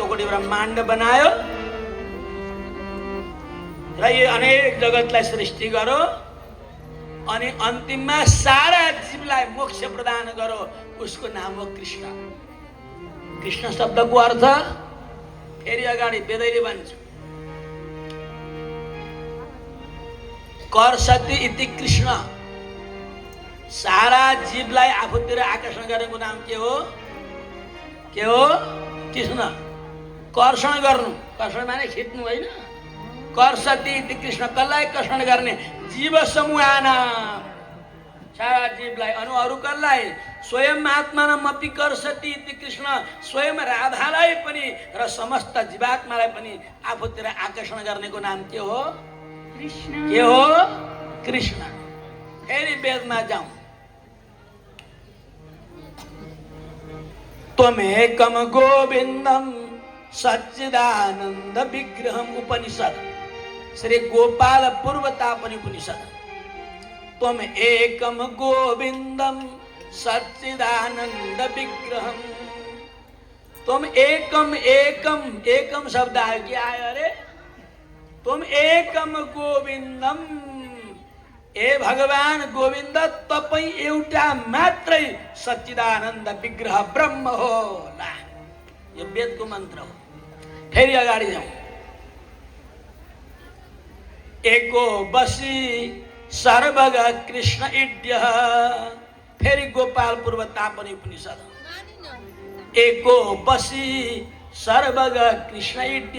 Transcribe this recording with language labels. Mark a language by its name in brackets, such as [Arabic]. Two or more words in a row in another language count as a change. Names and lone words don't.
[Nepali] ब्रह्माण्ड बनायो र यो अनेक जगतलाई सृष्टि गर्यो अनि अन्तिममा सारा जीवलाई मोक्ष प्रदान गर्यो। उसको नाम हो कृष्ण। कृष्ण शब्दको अर्थ फेरि अगाडि वेदैले भन्छ [Sanskrit] कर्षति इति कृष्ण। [Nepali] सारा जीवलाई आफूतिर आकर्षण गर्नुको नाम के हो? के हो? कृष्ण। कर्षण गर्नु, कर्षण माने खिच्नु होइन। [Sanskrit] कर्षति इति कृष्ण, [Nepali] कसलाई कर्षण गर्ने? [Sanskrit] जीव समूहानाम, [Nepali] सारा जीवलाई। अरू कसलाई? [Sanskrit] स्वयं आत्मानमपि कर्षति इति कृष्ण, [Nepali] स्वयं राधालाई पनि र समस्त जीवात्मालाई पनि आफूतिर आकर्षण गर्नेको नाम के हो? कृष्ण। के हो? कृष्ण। फेरि वेदमा जाउँ। [Sanskrit] त्वमेकम गोविन्दम सच्चिदानंद विग्रहम। उपनिषद श्री गोपाल पूर्वतापनि उपनिषद। त्वम एकम गोविंदम सच्चिदानंद विग्रहम। तुम एकम एकम एकम [Nepali] शब्द आयो कि आयो? अरे [Sanskrit] तुम एकम गोविंदम, [Nepali] ए भगवान गोविंद तपाई एउटा मात्रै सच्चिदानंद विग्रह ब्रह्म हो। ला, यो वेदको मन्त्र हो। फेरि अगाडि जाउँ। [Sanskrit] एको बसी सर्वग कृष्ण इड्य। फेरि गोपाल पूर्वतापनि उपनिषद। एको बसी सर्वग कृष्ण इड्य।